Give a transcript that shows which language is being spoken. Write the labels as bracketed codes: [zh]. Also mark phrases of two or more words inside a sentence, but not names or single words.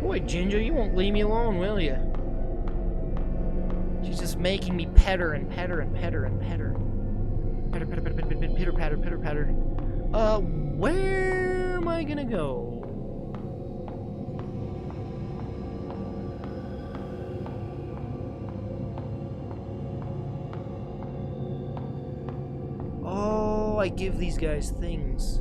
[en] Ginger, you won't leave me alone, will you? She's just making me pet her and pet her and pet her and pet her. Petter, petter, petter, petter, petter, pitter, patter, pitter, patter. Where am I gonna go? Oh, I give these guys things.